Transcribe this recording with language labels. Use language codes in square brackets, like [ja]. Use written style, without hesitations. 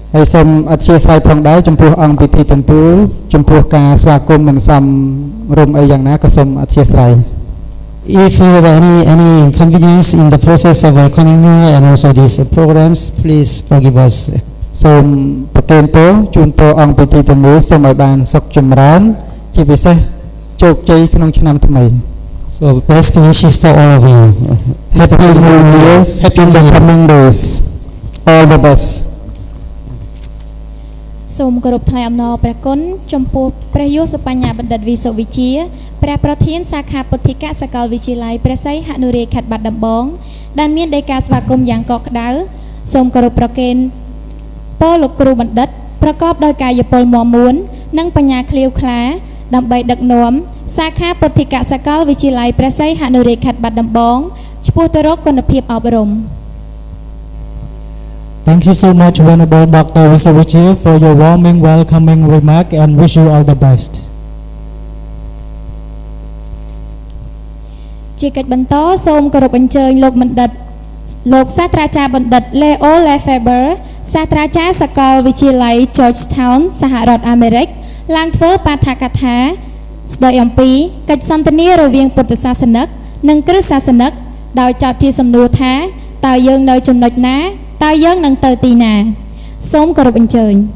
[km] ហើយសូមអធិស្ឋានផងដែរចំពោះអង្គពិធីទាំងពួងចំពោះការស្វាគមន៍មិនសមរម្យអីយ៉ាងណាក៏សូមអធិស្ឋាន [en] If you have any inconvenience in the process of welcoming you and also these programs, please forgive us. [km] សូមប្រទានពរជូនពរអង្គពិធីទាំងមូលសូមឲ្យបានសុខចម្រើនជាពិសេសជោគជ័យក្នុងឆ្នាំថ្មី [en] So best wishes for all of you. Happy New Year, happy the coming days. All the best. [km] សូមគោរពថ្លែងអំណរព្រះគុណចំពោះព្រះយសបញ្ញាបណ្ឌិតវិសុវិជាព្រះប្រធានសាខាពុទ្ធិកសាកលវិទ្យាល័យព្រះសីហនុរាជខេត្តបាត់ដំបងដែលមានដីកាស្វាគមន៍យ៉ាងកក់ក្ដៅសូមគោរពប្រគេនពរលោកគ្រូបណ្ឌិតប្រកបដោយកាយពលមាំមួននិងបញ្ញាឃ្លាវខ្លាដើម្បីដឹកនាំសាខាពុទ្ធិកសាកលវិទ្យាល័យព្រះសីហនុរាជខេត្តបាត់ដំបងឆ្ពោះទៅរកគុណភាពអប់រំ [en] Thank you so much, Venerable Dr. Visavichir, for your warming, welcoming remark and wish you all the best. [km] ជាកិច្ចបន្តសូមគោរពអញ្ជើញលោកបណ្ឌិតលោកសាស្ត្រាចារ្យបណ្ឌិត Leo Lefebvre សាស្ត្រាចារ្យសាកលវិទ្យាល័យ Georgetown សហរដ្ឋអាមេរិកឡើងធ្វើបាឋកថាស្ដីអំពីកិច្ចសន្ទនារវាងពុទ្ធសាសនិកនិងគ្រិស្តសាសនិកដោយចោទជាសំណួរថាតើយើងនៅចំណុចណាតើយើងនឹងទៅទីណាសូមគោរពអញ្ជើញ